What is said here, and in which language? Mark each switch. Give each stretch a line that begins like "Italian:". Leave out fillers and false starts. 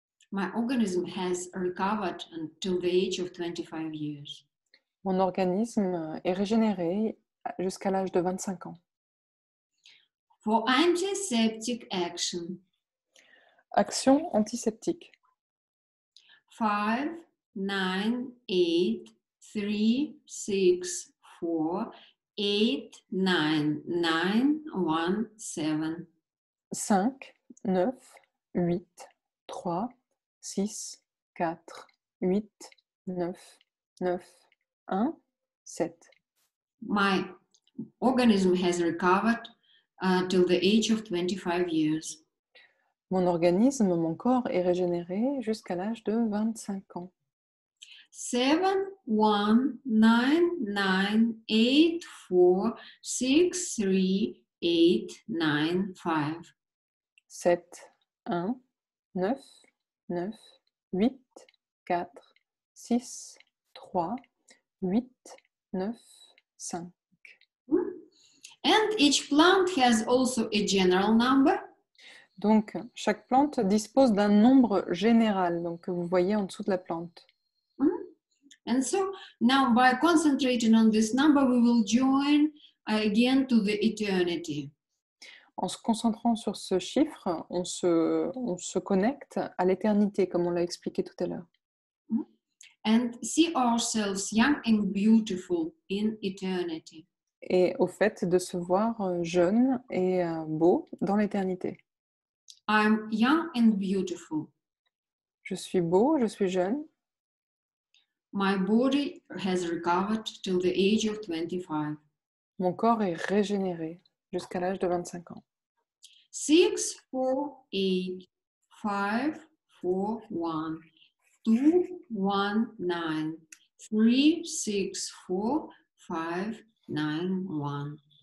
English: My organism has recovered until the age of 25 years.
French: Mon organisme est régénéré jusqu'à l'âge de 25 ans.
English: For antiseptic action.
French: Action antiseptique.
English: 5, 9, 8, 3, 6, 4, 8, 9, 9, 1, 7.
French: 5, 9, 8, 3, 6, 4, 8, 9, 9, 1, 7.
English: My organism has recovered till the age of 25 years.
French: Mon organisme, mon corps est régénéré jusqu'à l'âge de 25 ans.
English: 7, 1, 9, 9, 8, 4, 6, 3, 8, 9, 5.
French: 7, 1, 9, 9, 8, 4, 6, 3, 8, 9, 5.
English: And each plant has also a general number.
French: Donc, chaque plante dispose d'un nombre général, donc, que vous voyez en dessous de la plante.
English: And so now by concentrating on this number, we will join again to the eternity.
French: En se concentrant sur ce chiffre, on se connecte à l'éternité, comme on l'a expliqué tout à l'heure.
English: And see ourselves young and beautiful in eternity.
French: Et au fait de se voir jeune et beau dans l'éternité.
English: I'm young and beautiful.
French: Je suis beau, je suis jeune.
English: My body has recovered till the age of 25.
French: Mon corps est régénéré jusqu'à l'âge de 25 ans.
English: 6, 4, 8, 5, 4, 1, 2, 1, 9, 3, 6, 4, 5, 9, 1.